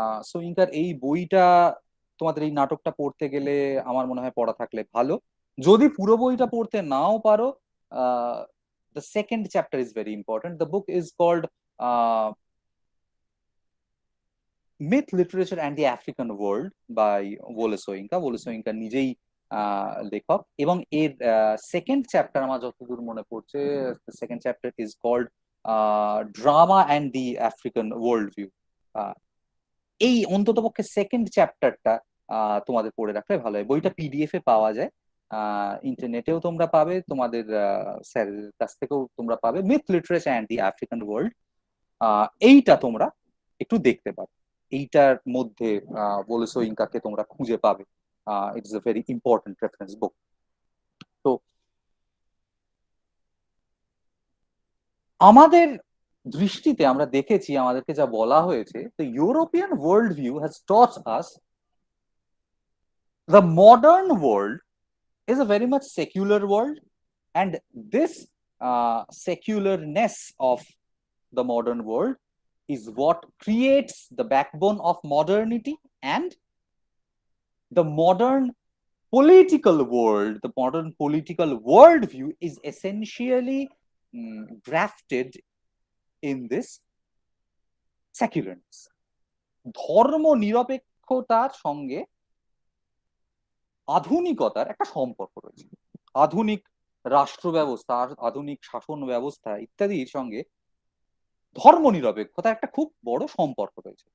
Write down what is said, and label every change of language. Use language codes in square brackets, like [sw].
[bn] সোয়িঙ্কার এই বইটা তোমাদের এই নাটকটা পড়তে গেলে আমার মনে হয় পড়া থাকলে ভালো। যদি পুরো বইটা পড়তে নাও পারো, [en] the second chapter is very important. The book is called Myth, Literature and the African World by Wole Soyinka. [bn] Wole Soyinka নিজেই লেখক, এবং এর সেকেন্ড চ্যাপ্টার আমার যতদূর মনে পড়ছে, second chapter is called drama and the African world view. এই অন্ততপক্ষে সেকেন্ড চ্যাপ্টারটা তোমাদের পড়ে রাখলে ভালো হয়। বইটা পিডিএফ এ পাওয়া যায়, ইন্টারনেটেও তোমরা পাবে, তোমাদের স্যারের কাছ থেকেও তোমরা পাবে। Myth, literature and the African world, এইটা তোমরা একটু দেখতে পাবে। এইটার মধ্যে ওলে সোয়িঙ্কাকে তোমরা খুঁজে পাবে। [en] It is a very important reference book. [bn] তো আমাদের দৃষ্টিতে আমরা দেখেছি, আমাদেরকে যা বলা হয়েছে, [en] the European worldview has taught us the modern world is a very much secular world, and this secularness of the modern world is what creates the backbone of modernity, and the modern political world, the modern political worldview is essentially grafted in this secularness. [bn] ধর্ম নিরপেক্ষতার সঙ্গে আধুনিকতার একটা সম্পর্ক রয়েছে। আধুনিক রাষ্ট্র ব্যবস্থা, আধুনিক শাসন ব্যবস্থা ইত্যাদির সঙ্গে ধর্ম নিরপেক্ষতা একটা খুব বড় সম্পর্ক রয়েছে।